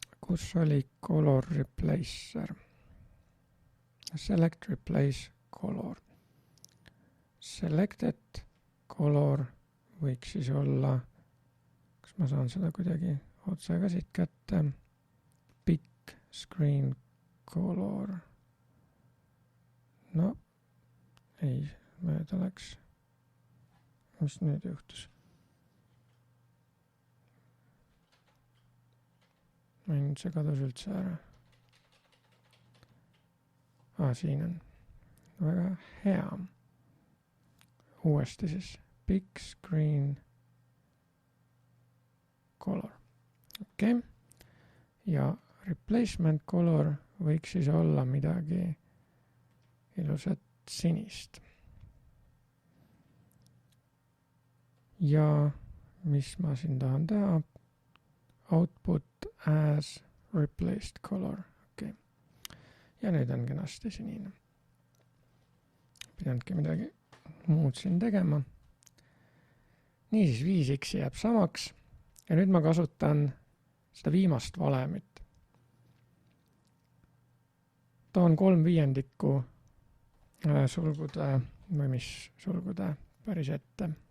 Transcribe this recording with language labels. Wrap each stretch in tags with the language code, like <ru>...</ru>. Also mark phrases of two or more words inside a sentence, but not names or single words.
<et>kus oli</et> <en>color replacer? Select replace color. Selected color</en> <et>võiks siis olla, kas ma saan seda kuidagi otse ka siit kätte,</et> <en>big screen color.</en> <et>No, ei, mööda läks. Mis nüüd juhtus? Nüüd see kadus üldse ära. Siin on. Väga hea. Uuesti siis.</et> <en>Big screen color.</en> <et>Okei. Ja</et> <en>replacement color</en> <et>võiks siis olla midagi ilusat sinist. Ja mis ma siin tahan teha?</et> <en>Output as replaced color. Okay.</en> <et>Ja nüüd on kenasti sinine. Pidanudki midagi muud siin tegema. Niisiis 5x jääb samaks. Ja nüüd ma kasutan seda viimast valemit. Toon 3/5 sulgude või mis sulgude päris ette.</et>